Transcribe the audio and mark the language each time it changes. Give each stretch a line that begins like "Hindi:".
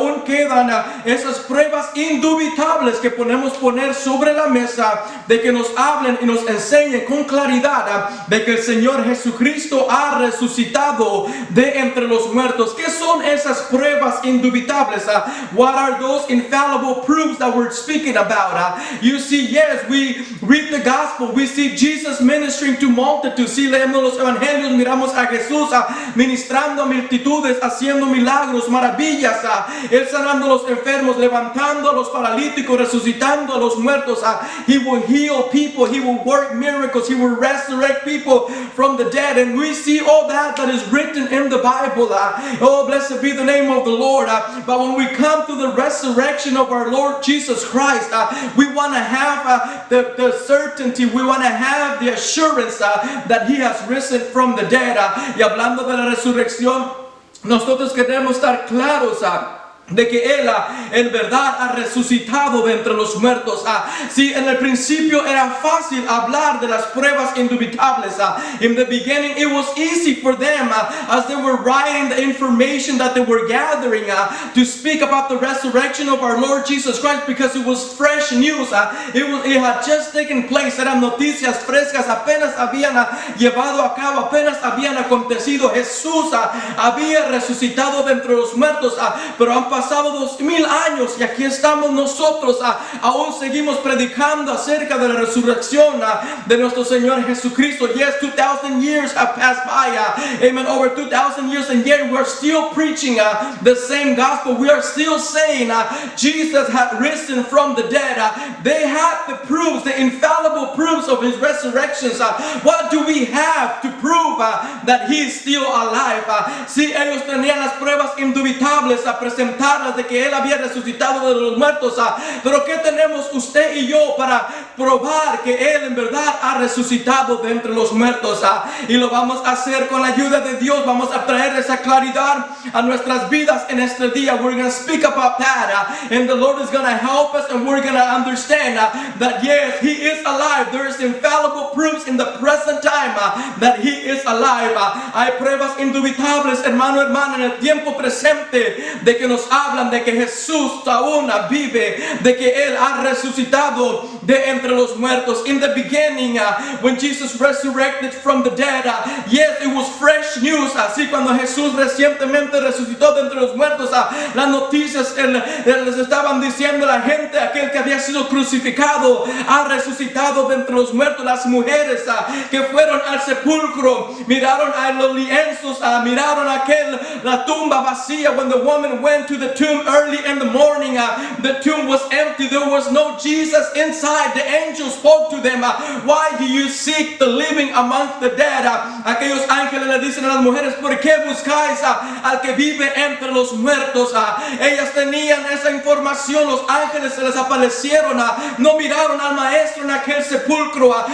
Spanish: aún quedan esas pruebas indubitables que podemos poner sobre la mesa, de que nos hablen y nos enseñen con claridad de que el Señor Jesucristo ha resucitado de entre los muertos. ¿Qué son esas pruebas indubitables?
English: What are those infallible proofs that we're speaking about? You see, yes, we read the gospel, we see Jesus ministering to multitudes.
Spanish: Si leemos los evangelios, miramos a Jesús ministrando a multitudes, haciendo milagros, maravillas, Él sanando a los enfermos, levantando a los paralíticos, resucitando a los muertos.
English: He will heal people, He will work miracles, He will resurrect people from the dead. And we see all that is written in the Bible. Oh, blessed be the name of the Lord. But when we come to the resurrection of our Lord Jesus Christ, we want to have the certainty, we want to have the assurance that He has risen from the dead.
Spanish: Y hablando de la resurrección, nosotros queremos estar claros de que Él en verdad ha resucitado de entre los muertos. Sí, en el principio era fácil hablar de las pruebas indubitables.
English: In the beginning it was easy for them as they were writing the information that they were gathering to speak about the resurrection of our Lord Jesus Christ, because it was fresh news. It had just taken place.
Spanish: Eran noticias frescas, apenas habían llevado a cabo, apenas habían acontecido. Jesús había resucitado de entre los muertos, pero han pasado 2000 años y aquí estamos nosotros, aún seguimos predicando acerca de la resurrección de nuestro Señor Jesucristo.
English: Yes, 2000 years have passed by, amen, over 2000 years, and yet we're still preaching the same gospel. We are still saying Jesus had risen from the dead. They had the proofs, the infallible proofs of His resurrections. What do we have to prove that He is still alive?
Spanish: Si ellos tenían las pruebas indubitables a presentar de que Él había resucitado de los muertos, pero ¿qué tenemos usted y yo para probar que Él en verdad ha resucitado de entre los muertos? Y lo vamos a hacer con la ayuda de Dios. Vamos a traer esa claridad a nuestras vidas en este día.
English: We're going to speak about that, and the Lord is going to help us, and we're going to understand that yes, He is alive. There is infallible proofs in the present time that He is alive.
Spanish: Hay pruebas indubitables, hermano, hermana, en el tiempo presente, de que nos hablan de que Jesús aún vive, de que Él ha resucitado de entre los muertos. In the beginning, when Jesus resurrected from the dead, yes, it was fresh news. Así cuando Jesús recientemente resucitó de entre los muertos, las noticias les estaban diciendo a la gente, aquel que había sido crucificado ha resucitado de entre los muertos. Las mujeres que fueron al sepulcro miraron a los lienzos, miraron la tumba vacía.
English: When the woman went to the tomb early in the morning, the tomb was empty. There was no Jesus inside. The angel spoke to them, why do you seek the living amongst the dead?
Spanish: Aquellos ángeles le dicen a las mujeres, ¿por qué buscáis al que vive entre los muertos? Ellas tenían esa información. Los ángeles se les aparecieron, no miraron al maestro en aquel sepulcro.